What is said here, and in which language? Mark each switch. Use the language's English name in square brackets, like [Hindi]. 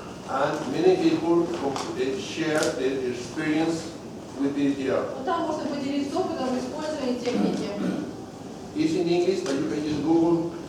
[English] And many people who share their experience with PDR. [Russian] Ну, там можно поделиться опытом использования техники. [English] It's in English, but you can use Google